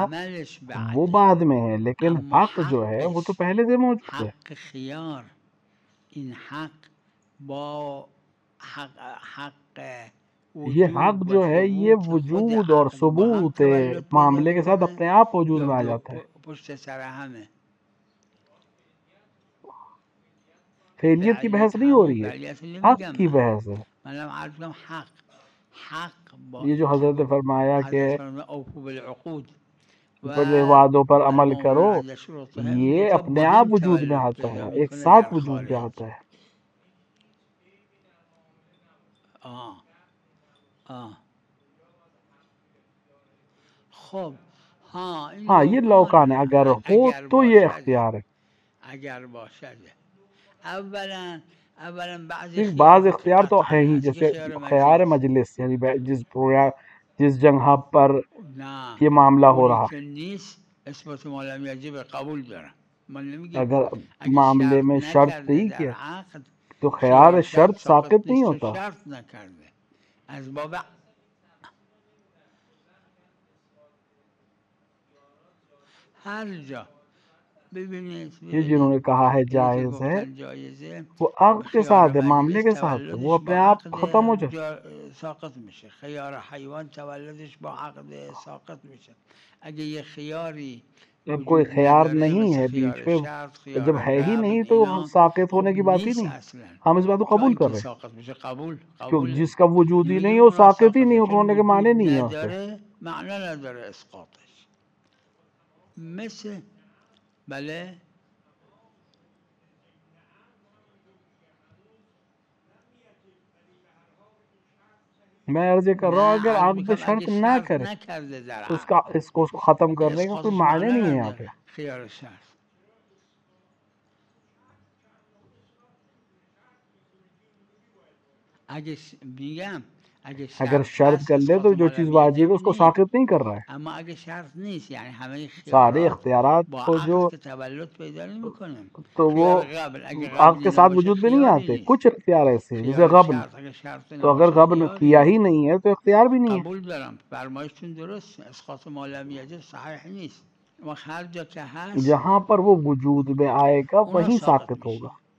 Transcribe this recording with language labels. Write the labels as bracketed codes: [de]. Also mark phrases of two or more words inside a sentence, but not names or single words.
[fa] عملش بعد، [ur] وہ بعد میں ہے، لیکن [fa] اما [ur] حق جو ہے وہ تو پہلے سے موجود ہے. [fa] حق خیار، این حق با حق [ur] یہ حق جو ہے یہ وجود اور ثبوت معاملے کے ساتھ اپنے آپ وجود میں آ جاتا ہے، [fa] پشت سر همه. [ur] فعلیت کی بحث نہیں ہو رہی ہے، حق کی بحث ہے. [fa] منم عرض کنم [ur] یہ جو حضرت فرمایا کہ [ar] اوفوا بالعقود [ur] پہلے وعدوں پر عمل کرو، یہ اپنے آپ وجود میں آتا ہے، ایک ساتھ وجود میں آتا ہے۔ ہاں یہ لوکان ہے، اگر ہو تو یہ اختیار ہے۔ [fa] اگر باشد اولا [ur] بعض اختیار تو ہے ہی، جیسے خیار مجلس، یعنی جس جگہ پر یہ معاملہ ہو رہا، [ar] اثبات ما لم یجب [fa] قبول دارم. [ur] اگر معاملے میں شرط نہیں کیا تو خیار شرط ساقط نہیں ہوتا۔ [fa] شرط نکرده از باب ہر جا ببینید [ur] یہ جنہوں نے کہا ہے جائز ہے، وہ عقد کے ساتھ ہے، معاملے کے ساتھ ہے، وہ اپنے آپ ختم ہو جائے۔ [fa] ساقط میشه. خیار حیوان تولدش با عقد ساقط میشه. اگه یه خیاری [ur] جب کوئی خیار نہیں ہے بیچ میں، جب ہے ہی نہیں تو ساقط ہونے کی بات ہی نہیں، ہم اس بات کو قبول کر رہے ہیں، کیونکہ جس کا وجود ہی نہیں وہ ساقط ہی نہیں ہونے کے معنی نہیں ہے اس سے۔ [fa] معنی نداره اسقاطش. مثل بله [ur] میں عرض کر رہا ہوں اگر عقد شرط نہ کرے تو اس کو ختم کرنے کا کوئی معنی نہیں ہے یہاں پہ۔ خیار شرط اگر شرط کر لے تو جو چیز واجب ہے اس کو ساقط نہیں کر رہا ہے۔ [fa] اما اگه شرط نیست یعنی همه [ur] سارے اختیارات [fa] با [ur] کو جو [fa] عقد که تولد پیدا نمی‌کنیم. [ur] تو وہ عقد کے ساتھ وجود میں نہیں آتے، کچھ اختیار ایسے ہیں جیسے غبن، تو اگر غبن کیا ہی نہیں ہے تو اختیار بھی نہیں ہے۔ [fa] قبول دارم فرمایشتون درست، [ar] اسقاط ما لم یجب [fa] صحیح نیست. و هر جا که هست [ur] جہاں پر وہ وجود میں آئے گا وہیں ساقط ہوگا۔